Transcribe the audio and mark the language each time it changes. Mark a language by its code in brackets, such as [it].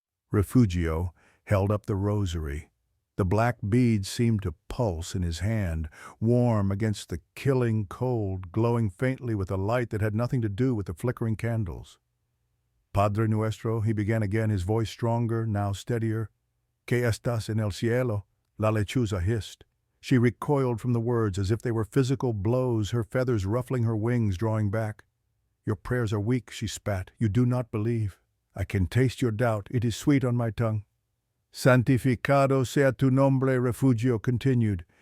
[en] Refugio held up the rosary. The black beads seemed to pulse in his hand, warm against the killing cold, glowing faintly with a light that had nothing to do with the flickering candles. [es] Padre nuestro, [en] he began again, his voice stronger, now steadier. [es] Que estás en el cielo, La Lechuza hissed. [en] She recoiled from the words as if they were physical blows, her feathers ruffling her wings, drawing back. Your prayers are weak, she spat. You do not believe. I can taste your doubt. It is sweet on my tongue. [es] Santificado sea tu nombre, Refugio continued.